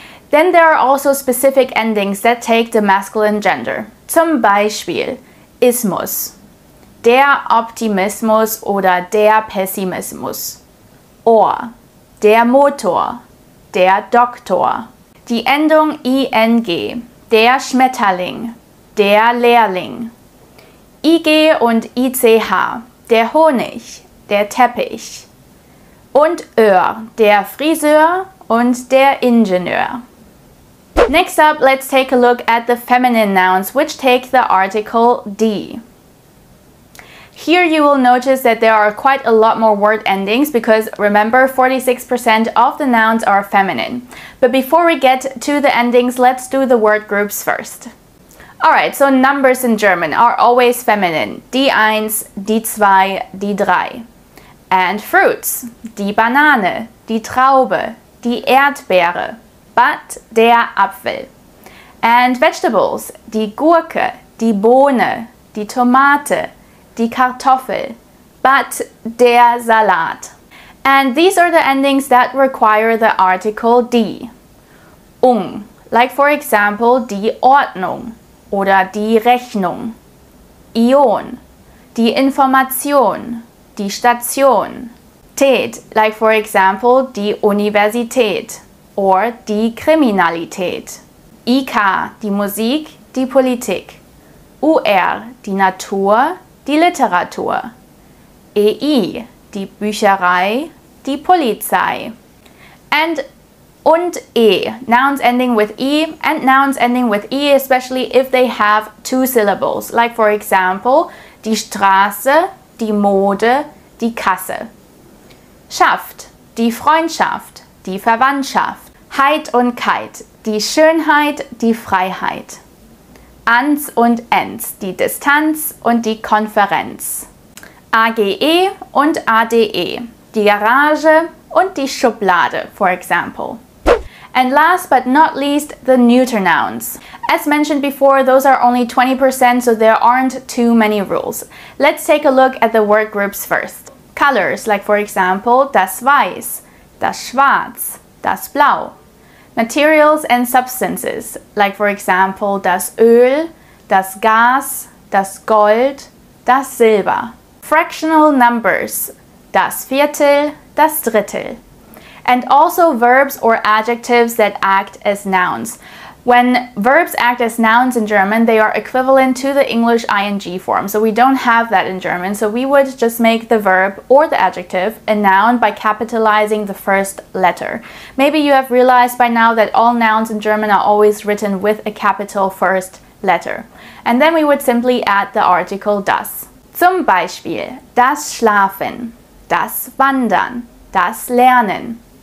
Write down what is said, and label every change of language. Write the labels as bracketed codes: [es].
[en] Then there are also specific endings that take the masculine gender. [de] Zum Beispiel Ismus, der Optimismus oder der Pessimismus. Or der Motor, der Doktor. Die Endung ing, der Schmetterling, der Lehrling. IG und ICH, der Honig, der Teppich. Und Öhr, der Friseur und der Ingenieur. [en] Next up, let's take a look at the feminine nouns, which take the article die. Here you will notice that there are quite a lot more word endings because remember 46% of the nouns are feminine. But before we get to the endings, let's do the word groups first. Alright, so numbers in German are always feminine. [de] Die 1, die 2, die 3. [en] And fruits. [de] Die Banane, die Traube, die Erdbeere, but der Apfel. [en] And vegetables. [de] Die Gurke, die Bohne, die Tomate, die Kartoffel, but der Salat. [en] And these are the endings that require the article die. Like for example, [de] die Ordnung oder die Rechnung. Ion, die Information, die Station. Tät, [en] like for example, [de] die Universität or die Kriminalität. IK, die Musik, die Politik. UR, die Natur, die Literatur. EI, die Bücherei, die Polizei. [en] Und nouns ending with E and nouns ending with E, especially if they have two syllables. Like for example, [de] die Straße, die Mode, die Kasse. Schaft, die Freundschaft, die Verwandtschaft. Heit und Keit, die Schönheit, die Freiheit. Ans und Ens, die Distanz und die Konferenz. AGE und ADE, die Garage und die Schublade, [en] for example. And last but not least, the neuter nouns. As mentioned before, those are only 20%, so there aren't too many rules. Let's take a look at the word groups first. Colors, like for example, [de] das Weiß, das Schwarz, das Blau. [en] Materials and substances, like for example, [de] das Öl, das Gas, das Gold, das Silber. Fractional numbers, das Viertel, das Drittel. [en] And also verbs or adjectives that act as nouns. When verbs act as nouns in German, they are equivalent to the English ing form. So we don't have that in German. So we would just make the verb or the adjective a noun by capitalizing the first letter. Maybe you have realized by now that all nouns in German are always written with a capital first letter. And then we would simply add the article das. [de] Zum Beispiel das Schlafen, das Wandern, das Lernen.